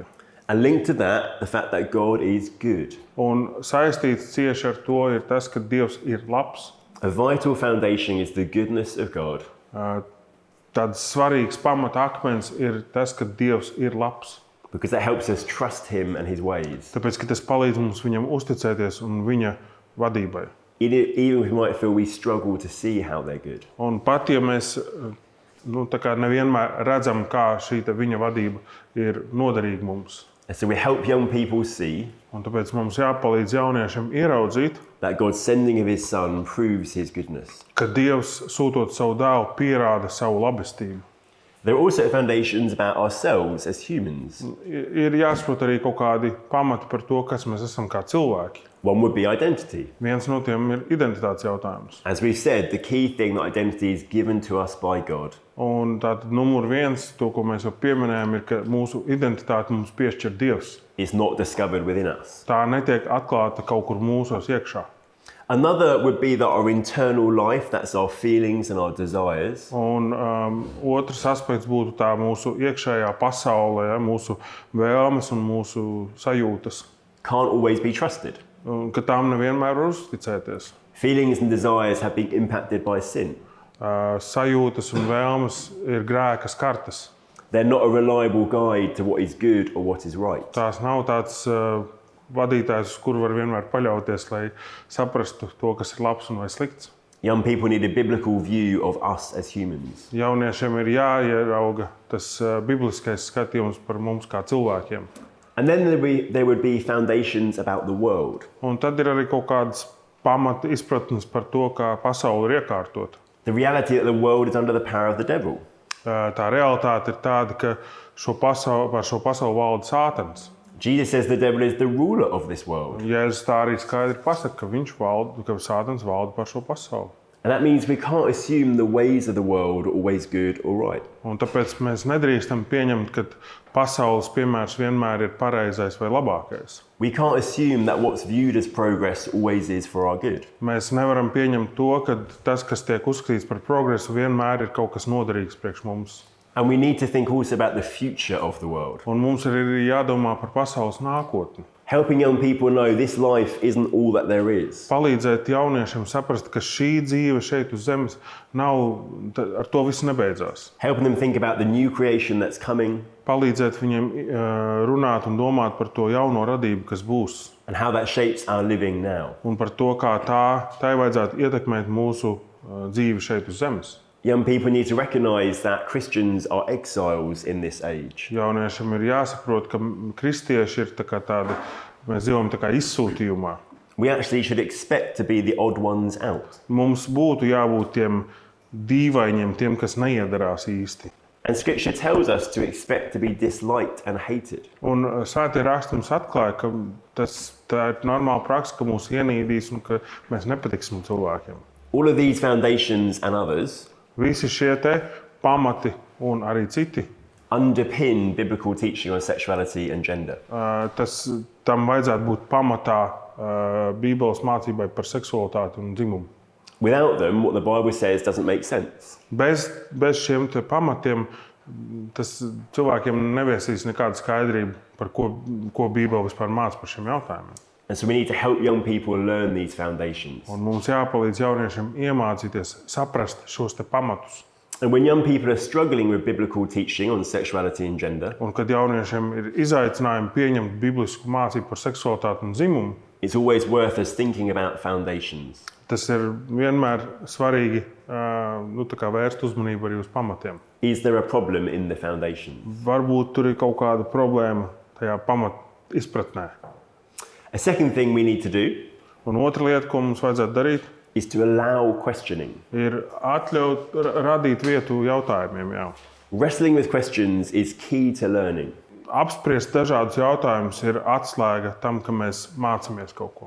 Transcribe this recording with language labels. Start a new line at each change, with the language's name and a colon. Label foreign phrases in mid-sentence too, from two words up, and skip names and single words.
English: And linked to that, the fact that God is good.
Latvian: Un saistīts cieši ar to ir tas, ka Dievs ir labs.
English: A vital foundation is the goodness of God.
Latvian: Tāds svarīgs pamata akmens ir tas, ka Dievs ir labs.
English: Because that helps us trust him and his ways.
Latvian: Tāpēc, ka tas palīdz mums Viņam uzticēties un Viņa vadībai.
English: Even if we might feel we struggle to see how they're good.
Latvian: Un pat ja mēs tā kā nevienmēr redzam, kā šī Viņa vadība ir noderīga mums.
English: And so we help young people see
Latvian: Un tāpēc mums jāpalīdz jauniešiem ieraudzīt,
English: that God's sending of his son proves his goodness.
Latvian: ka Dievs sūtot savu dēlu pierāda savu labestību.
English: There are also foundations about ourselves as humans.
Latvian: Ir jāsaprot arī kaut kādi pamati par to, kas mēs esam kā cilvēki.
English: One would be identity.
Latvian: Viens no tiem ir identitātes jautājums.
English: As we've said, the key thing that identity is given to us by God.
Latvian: Un tātad numur 1, to, ko mēs jau pieminējām, ir, ka mūsu identitāti mums piešķir Dievs.
English: It's not discovered within us.
Latvian: Tā netiek atklāta kaut kur mūsos iekšā.
English: Another would be that our internal life, that's our feelings and our desires,
Latvian: Un otrs aspekts būtu tā mūsu iekšējā pasaule, ja, mūsu vēlmes un mūsu sajūtas.
English: can't always be trusted.
Latvian: Un, ka tām nevienmēr var uzticēties.
English: Feelings and desires have been impacted by sin.
Latvian: Sajūtas un vēlmes ir grēka skartas.
English: They're not a reliable guide to what is good or what is right.
Latvian: Tās nav tāds vadītājs, uz kuru var vienmēr paļauties, lai saprastu to, kas ir labs un vai slikts.
English: Young people need a biblical view of us as humans.
Latvian: Jauniešiem ir jāierauga tas bibliskais skatījums par mums kā cilvēkiem.
English: And then there would be foundations about the world.
Latvian: Un tad ir arī kaut kādas pamata izpratnes par to, kā pasaule ir iekārtota.
English: The reality that the world is under the power of the devil.
Latvian: Tā realitāte ir tāda, ka par šo pasauli valda Sātans.
English: Jesus says the devil is the ruler of this world.
Latvian: Jēzus tā arī skaidri pasaka, ka Sātans valda par šo pasauli.
English: And that means we can't assume the ways of the world are always good or right.
Latvian: Un tāpēc mēs nedrīkstam pieņemt, ka pasaules piemērs vienmēr ir pareizais vai labākais.
English: We can't assume that what's viewed as progress always is for our good.
Latvian: Mēs nevaram pieņemt to, ka tas, kas tiek uzskatīts par progresu, vienmēr ir kaut kas noderīgs priekš mums.
English: And we need to think also about the future of the world.
Latvian: Un mums ir arī jādomā par pasaules nākotni.
English: Helping young people know this life isn't all that there is.
Latvian: Palīdzēt jauniešiem saprast, ka šī dzīve šeit uz zemes nav, ar to viss nebeidzās.
English: Helping them think about the new creation that's coming
Latvian: Palīdzēt viņiem runāt un domāt par to jauno radību, kas būs.
English: and how that shapes our living now.
Latvian: Un par to, kā tai vajadzētu ietekmēt mūsu dzīvi šeit uz zemes.
English: Young people need to recognize that Christians are exiles in this age.
Latvian: Jauniešiem ir jāsaprot, ka kristieši ir tādi, mēs dzīvojam tā kā izsūtījumā.
English: We actually should expect to be the odd ones out.
Latvian: Mums būtu jābūt tiem dīvainiem, tiem, kas neiedarās īsti.
English: And Scripture tells us to expect to be disliked and hated.
Latvian: Un svētie raksti mums atklāja, ka tā ir normāla praksa, ka mūs ienīdīs un ka mēs nepatiksim cilvēkiem.
English: All of these foundations and others
Latvian: Visi šie te pamati un arī citi,
English: underpin biblical teaching on sexuality and gender.
Latvian: tam vajadzētu būt pamatā Bībeles mācībai par seksualitāti un dzimumu.
English: Without them, what the Bible says doesn't make sense.
Latvian: Bez šiem te pamatiem tas cilvēkiem neviesīs nekādu skaidrību, par ko Bībele vispār māca par šiem jautājumiem.
English: And so we need to help young people learn these foundations.
Latvian: Un mums jāpalīdz jauniešiem iemācīties saprast šos te pamatus.
English: And when young people are struggling with biblical teaching on sexuality and gender,
Latvian: Un kad jauniešiem ir izaicinājumi pieņemt biblisku mācību par seksualitāti un dzimumu,
English: it's always worth us thinking about foundations.
Latvian: tas ir vienmēr svarīgi tā kā vērst uzmanību arī uz pamatiem.
English: Is there a problem in the foundations?
Latvian: Varbūt tur ir kaut kāda problēma tajā pamat izpratnē.
English: A second thing we need to do
Latvian: Un otra lieta, ko mums vajadzētu darīt,
English: is to allow questioning.
Latvian: ir atļaut radīt vietu jautājumiem. Jā.
English: Wrestling with questions is key to learning.
Latvian: Apspriest dažādus jautājumus ir atslēga tam, ka mēs mācāmies kaut ko.